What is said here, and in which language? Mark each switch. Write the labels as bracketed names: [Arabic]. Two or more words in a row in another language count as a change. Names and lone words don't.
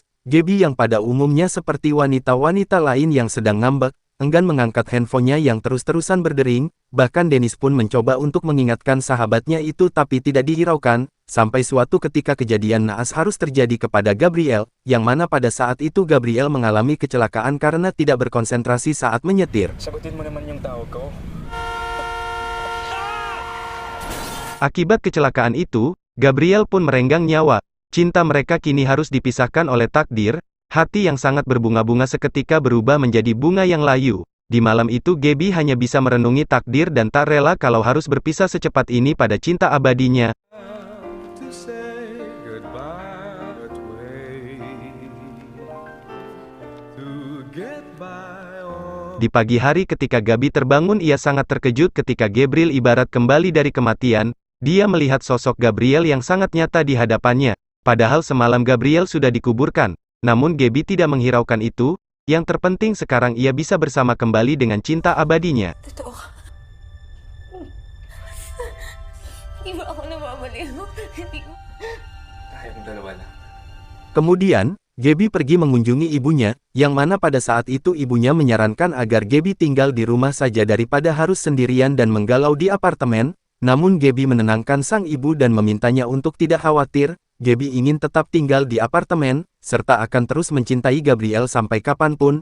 [Indonesian] Gabi yang pada umumnya seperti wanita-wanita lain yang sedang ngambek, enggan mengangkat handphonenya yang terus-terusan berdering. Bahkan Dennis pun mencoba untuk mengingatkan sahabatnya itu tapi tidak dihiraukan. Sampai suatu ketika kejadian naas harus terjadi kepada Gabriel, yang mana pada saat itu Gabriel mengalami kecelakaan karena tidak berkonsentrasi saat menyetir. [Filipino] Sagutin mo naman yung tawag ko. [Indonesian] Akibat kecelakaan itu, Gabriel pun merenggang nyawa. cinta mereka kini harus dipisahkan oleh takdir. Hati yang sangat berbunga-bunga seketika berubah menjadi bunga yang layu. Di malam itu Gaby hanya bisa merenungi takdir dan tak rela kalau harus berpisah secepat ini pada cinta abadinya. [English] To say goodbye, but wait to get by all. [Indonesian] Di pagi hari ketika Gaby terbangun ia sangat terkejut ketika Gabriel ibarat kembali dari kematian. Dia melihat sosok Gabriel yang sangat nyata di hadapannya. Padahal semalam Gabriel sudah dikuburkan. Namun Gaby tidak menghiraukan itu, yang terpenting sekarang ia bisa bersama kembali dengan cinta abadinya. [Filipino] Totoo ka. Hindi mo ako nababaliw. Hindi ko... Tayong dalawa lang. [Indonesian] Kemudian, Gaby pergi mengunjungi ibunya, yang mana pada saat itu ibunya menyarankan agar Gaby tinggal di rumah saja daripada harus sendirian dan menggalau di apartemen. Namun Gaby menenangkan sang ibu dan memintanya untuk tidak khawatir. Gaby ingin tetap tinggal di apartemen, serta akan terus mencintai Gabriel sampai kapanpun.